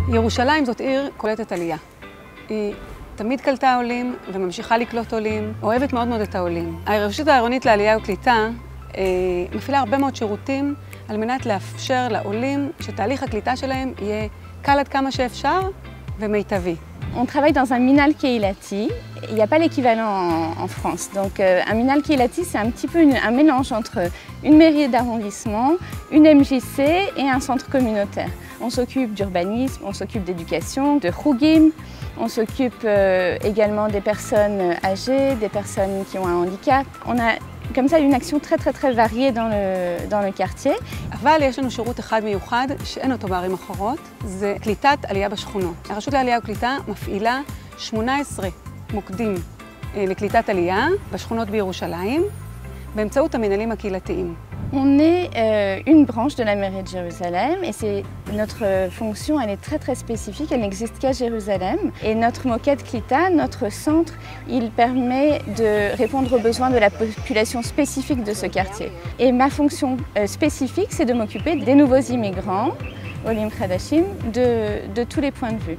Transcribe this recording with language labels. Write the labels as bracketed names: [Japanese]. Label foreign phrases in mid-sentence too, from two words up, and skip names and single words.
[Hebrew] ירושלים זאת עיר קולטת עלייה. היא תמיד קלטה עולים וממשיכה לקלוט עולים, אוהבת מאוד מאוד את העולים. הרשות העירונית לעלייה וקליטה מפעילה הרבה מאוד שירותים על מנת לאפשר לעולים שתהליך הקליטה שלהם יהיה קל עד כמה שאפשר ומיטבי. [French] On travaille dans un [Hebrew] מנהל קהילתי. [French] Il n'y a pas l'équivalent en France. Donc un [Hebrew] מנהל קהילתי, [French] c'est un petit peu un mélange entre une mairie d'arrondissement, une MJC et un centre communautaire. On s'occupe d'urbanisme, on s'occupe d'éducation, de chougim, on s'occupe également des personnes âgées, des personnes qui ont un handicap. On a comme ça une action très variée dans le quartier. [Hebrew] אבל יש לנו שירות אחד מיוחד שאין אותו בערים אחרות, זה קליטת עלייה בשכונות. הרשות לעלייה וקליטה מפעילה 18 מוקדים לקליטת עלייה בשכונות בירושלים, באמצעות המנהלים הקהילתיים. [French] On est une branche de la mairie de Jérusalem et notre fonction elle est très spécifique, elle n'existe qu'à Jérusalem. Et notre [Hebrew] מוקד קליטה, [French] notre centre, il permet de répondre aux besoins de la population spécifique de ce quartier. Et ma fonction spécifique, c'est de m'occuper des nouveaux immigrants, [Hebrew] עולים חדשים, [French] de tous les points de vue.